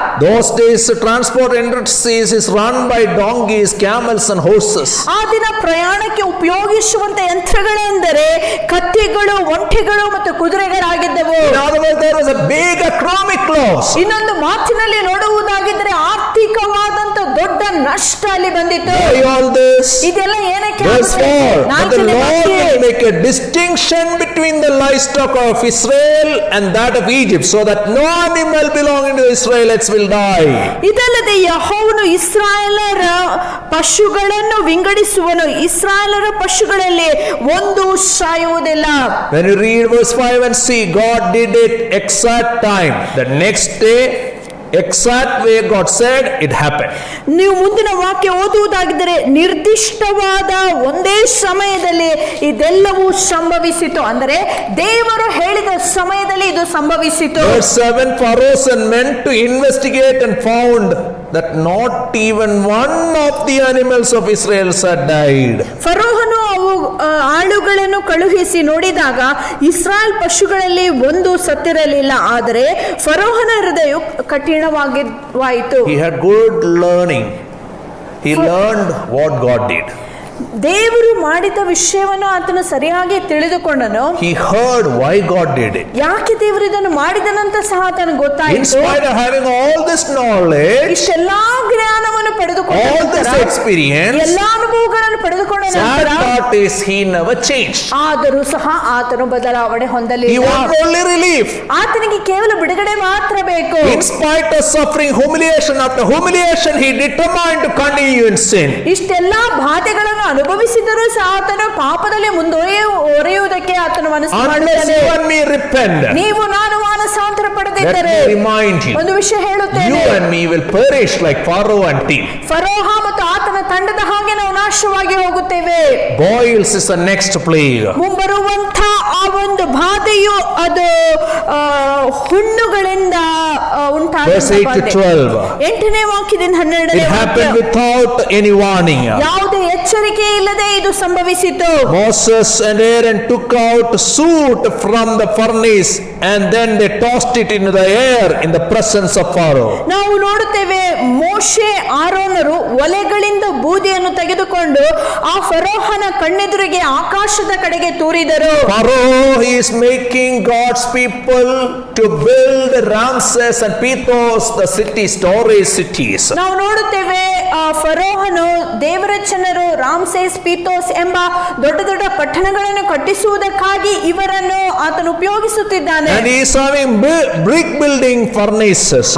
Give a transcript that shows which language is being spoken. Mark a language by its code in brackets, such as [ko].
[en] Those days transport industries is run by donkeys, camels and horses. [kn] ಆ ದಿನ ಪ್ರಯಾಣಕ್ಕೆ ಉಪಯೋಗಿಸುವಂತ ಯಂತ್ರಗಳೆಂದರೆ ಕತ್ತಿಗಳು, ಒಂಟೆಗಳು ಮತ್ತು ಕುದುರೆಗಳಾಗಿದ್ದವು. [en] In other words, there was a big economic loss. [kn] ಇನ್ನೊಂದು ಮಾತಿನಲ್ಲಿ ನೋಡುವುದಾಗಿದ್ರೆ ಆರ್ಥಿಕವಾದಂತ ದೊಡ್ಡ ನಷ್ಟ ಅಲ್ಲಿ ಬಂದಿತ್ತು. [en] Why all this? [kn] ಇದೆಲ್ಲ ಏನಕ್ಕೆ [en] Verse [kn] ಆಗುತ್ತೆ? [en] 4. But the [kn] ನಾಲ್ಕನೇ [en] Lord [kn] ವಾಕ್ಯ. [en] will make a distinction between the livestock of Israel and that of Egypt, so that no animal belonging to the Israelites will die. [kn] ಇದಲ್ಲದೆ ಯೆಹೋವನು ಇಸ್ರಾಯೇಲರ ಪಶುಗಳನ್ನು ವಿಂಗಡಿಸುವನು, ಇಸ್ರಾಯೇಲರ ಪಶುಗಳಲ್ಲಿ ಒಂದು ಸಾಯುವುದಿಲ್ಲ. [en] When you read verse 5 and see, God did it exact time. The next day, exact way God said, it happened. [kn] ನೀವು ಮುಂದಿನ ವಾಕ್ಯ ಓದುವುದಾಗಿದ್ದರೆ ನಿರ್ದಿಷ್ಟವಾದ ಒಂದೇ ಸಮಯದಲ್ಲಿ ಇದೆಲ್ಲವೂ ಸಂಭವಿಸಿತು. ಅಂದರೆ ದೇವರು ಹೇಳಿದ ಸಮಯದಲ್ಲಿ ಇದು ಸಂಭವಿಸಿತು. [en] Verse 7, Pharaoh sent men to investigate and found that not even one of the animals of Israel had died. [kn] ಫರೋಹನು ಆಳುಗಳನ್ನು ಕಳುಹಿಸಿ ನೋಡಿದಾಗ ಇಸ್ರಾಯೇಲ್ ಪಶುಗಳಲ್ಲಿ ಒಂದು ಸತ್ತಿರಲಿಲ್ಲ. ಆದರೆ ಫರೋಹನ ಹೃದಯ ಕಠಿಣವಾಯಿತು. [en] He had good learning. He learned what God did. [kn] ದೇವರು ಮಾಡಿದ ವಿಷಯವನ್ನು ಆತನು ಸರಿಯಾಗಿ ತಿಳಿದುಕೊಂಡನು. [en] He heard why God did it. [kn] ಯಾಕೆ ದೇವರು ಇದನ್ನು ಮಾಡಿದನಂತ ಸಹ ಆತನು [en] In [kn] ಗೊತ್ತಾಯಿತು. [en] spite of having all this knowledge, [kn] ಇಷ್ಟೆಲ್ಲಾ ಜ್ಞಾನವನ್ನು ಪಡೆದುಕೊಂಡ [en] all this [kn] ನಂತರ, [en] experience, [kn] ಎಲ್ಲಾ ಅನುಭವಗಳನ್ನು ಪಡೆದುಕೊಂಡ [en] sad [kn] ನಂತರ [en] part is he never changed. [kn] ಆದರೂ ಸಹ ಆತನು ಬದಲಾವಣೆ [en] He [kn] ಹೊಂದಲಿಲ್ಲ. [en] wanted only relief. [kn] ಆತನಿಗೆ ಕೇವಲ ಬಿಡುಗಡೆ ಮಾತ್ರ ಬೇಕು. [en] In spite of suffering humiliation after humiliation, he determined to continue in sin. [kn] ಇಷ್ಟೆಲ್ಲಾ ಬಾಧೆಗಳನ್ನು ಅನುಭವಿಸಿದರೂ ಸಹ ಆತನು ಪಾಪದಲ್ಲಿ ಮುಂದುವರಿಯುವುದಕ್ಕೆ ಆತನು ಮನಸ್ಸು [en] Unless [kn] ಮಾಡಿದ್ದಾನೆ. [en] you and me repent, [kn] ನೀವು ನಾನು ಮಾನಸಾಂತರ [en] let [kn] ಪಡೆದಿದ್ದರೆ [en] me remind you, [kn] ಒಂದು ವಿಷಯ [en] you [kn] ಹೇಳುತ್ತೇನೆ, [en] and me will perish like Pharaoh and team. [kn] ಫರೋಹ ಮತ್ತು ಆತನ ತಂಡದ ಹಾಗೆ ನಾವು ನಾಶವಾಗಿ ಹೋಗುತ್ತೇವೆ. [en] Boils is the next plague. [kn] ಮುಂಬರುವಂತ ಆ ಒಂದು ಬಾಧೆಯು ಅದು ಹುಣ್ಣುಗಳಿಂದ ಉಂಟಾದ [en] Verse 8 to 12. [kn] 8ನೇ ವಾಕ್ಯದಿಂದ 12ನೇ [en] It happened [kn] ವಾಕ್ಯ. [en] without any warning. [kn] ಯಾವುದೇ ಎಚ್ಚರಿಕೆ ಇಲ್ಲದೆ ಇದು ಸಂಭವಿಸಿತು. [en] Moses and Aaron took out soot from the furnace and then they tossed it into the air in the presence of Pharaoh. [kn] ನಾವು ನೋಡುತ್ತೇವೆ ಮೋಶೆ ಆರೋನರು ಒಲೆಗಳಿಂದ ಬೂದಿಯನ್ನು ತೆಗೆದುಕೊಂಡು ಆ ಫರೋಹನ ಕಣ್ಣೆದುರಿಗೆ ಆಕಾಶದ ಕಡೆಗೆ ತೂರಿದರು. [en] Pharaoh is making God's people to build Ramses and Pithom, the city storage cities. [kn] ನಾವು ನೋಡುತ್ತೇವೆ ಫರೋಹನು ದೇವರ ಜನರು ರಾಮ್ಸೇಸ್, ಪೀತೋಸ್ ಎಂಬ ದೊಡ್ಡ ದೊಡ್ಡ ಪಟ್ಟಣಗಳನ್ನು ಕಟ್ಟಿಸುವುದಕ್ಕಾಗಿ ಇವರನ್ನು ಆತನು ಉಪಯೋಗಿಸುತ್ತಿದ್ದಾನೆ. [en] And he is having brick building furnaces.